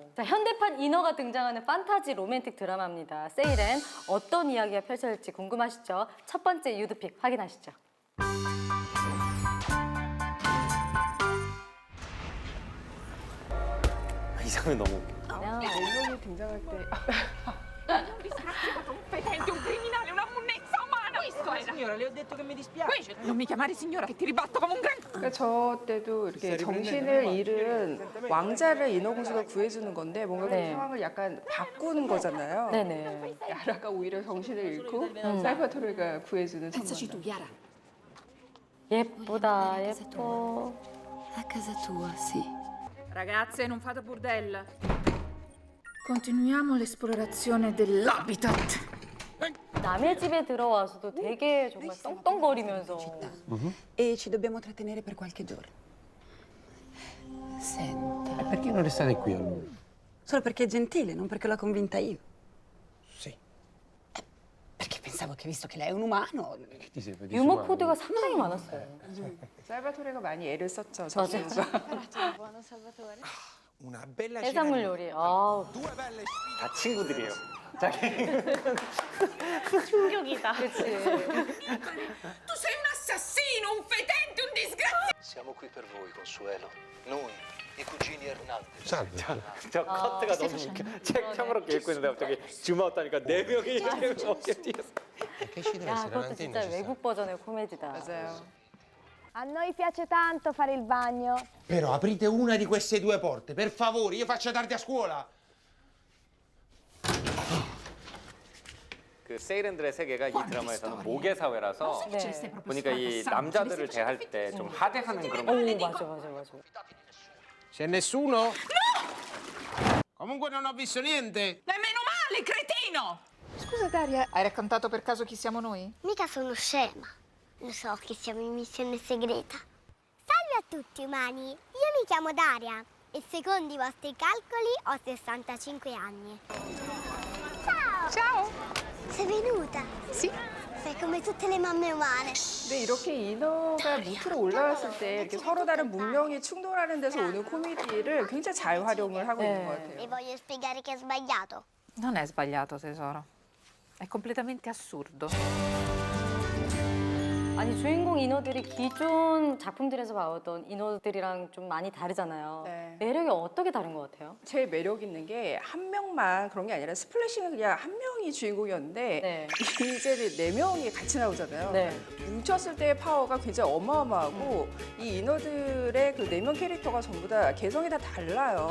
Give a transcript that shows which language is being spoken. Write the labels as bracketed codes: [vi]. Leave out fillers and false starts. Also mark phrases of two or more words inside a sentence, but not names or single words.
[ko] 자, 현대판 인어가 등장하는 판타지 로맨틱 드라마입니다. 세이렌 어떤 이야기가 펼쳐질지 궁금하시죠? 첫 번째 유드픽 확인하시죠. 이 장면 너무 웃겨. 멜론이 등장할 때 [it] Competente, un criminale, una monnezza umana! Questo era! Signora, le ho detto che mi dispiace. Non mi chiamare signora che ti ribatto come un gran... [ko] 그러니까 저 때도 이렇게 정신을 잃은 왕자를 인어공주가 구해주는 건데 뭔가 그 네. 상황을 약간 바꾸는 거잖아요. 네네. 야라가 오히려 정신을 잃고 살바토르가 구해주는 [it] Pensaci tu, [ko] 장면. Chiara. 예쁘다, 예뻐. [it] A casa tua, sì. Ragazze, non fate burdella. Continuiamo l'esplorazione dell'habitat. [ko] 남의 집에 들어와서도 되게 정말 떵떵거리면서. [it] E ci dobbiamo trattenere per qualche giorno. Senta. Perché non restate qui a lungo? Solo perché è gentile, non perché l'ho convinta io. Sì. Perché pensavo che visto che lei è un umano. Che ti serve di [ko] 유머 [it] suono? [ko] 코드가 상당히 많았어요. 살바토르가 많이 애를 썼죠. 저 친구가. [it] Una bella [ko] 해산물 요리. 아우, [it] Due belle [ko] 다 친구들이에요. 충격이다. 그치. [it] Tu sei un assassino, un fedente, un disgraziato! Siamo qui per voi, Consuelo. Noi, i cugini Hernandez. Salve. [ko] 저 커트가 너무 웃겨. 책 평으롭게 읽고 있는데 갑자기 줌아웃 하니까 네 명이 이렇게 어깨 뒤에서. [it] Che ci deve [ko] 야, [it] essere? [ko] 그것도 [it] L'antenna [ko] 진짜 [it] ci sta. [ko] 외국 버전의 코미디다. 맞아요. [it] A noi piace tanto fare il bagno. Però aprite una di queste due porte, per favore, io faccio tardi a scuola. [ko] 그 세이렌들의 세계가 이 드라마에서는 모계 사회라서 네. 보니까 이 남자들을 대할 때 좀 하대하는 그런 거. 오, 맞아. [it] C'è nessuno? No! Comunque non ho visto niente. Nemmeno male, cretino! Scusa Daria, hai raccontato per caso chi siamo noi? Mica sono scema. Lo so che siamo in missione segreta. Salve a tutti umani, io mi chiamo Daria e secondo i vostri calcoli ho 65 anni. Ciao! Ciao! Sei venuta? Sì. Sei come tutte le mamme umane. [ko] 근데 이렇게 인어가 밑으로 올라왔을 때 이렇게 서로 다른 문명이 충돌하는 데서 오는 코미디를 굉장히 잘 활용을 하고 있는 것 같아요. [it] Vi voglio spiegare che è sbagliato. Non è sbagliato, tesoro. È completamente assurdo. [ko] 아니 주인공 인어들이 기존 작품들에서 봐왔던 인어들이랑 좀 많이 다르잖아요. 네. 매력이 어떻게 다른 것 같아요? 제일 매력 있는 게 한 명만 그런 게 아니라 스플래시는 그냥 한 명이 주인공이었는데 네. 이제는 네 명이 같이 나오잖아요. 네. 뭉쳤을 때의 파워가 굉장히 어마어마하고 이 인어들의 그 네 명 캐릭터가 전부 다 개성이 다 달라요.